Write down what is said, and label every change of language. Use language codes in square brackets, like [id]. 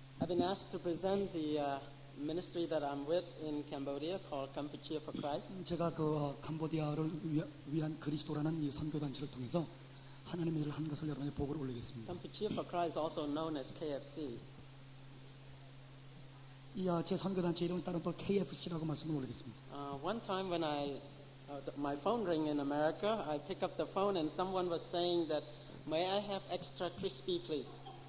[en] been asked to present the ministry that I'm with in Cambodia called Kampuchea for Christ. [ko] 제가 캄보디아를 위한 그리스도라는 이 선교단체를 통해서 하나님의 일을 한 것을 여러분의 보고를 올리겠습니다. [en] Kampuchea for Christ, also known as KFC. [ko] 제 선교단체 이름은 따로 또 KFC라고 말씀을 올리겠습니다. [en] One time when my phone rang in America, I picked up the phone and someone was saying that, may I have extra crispy, please?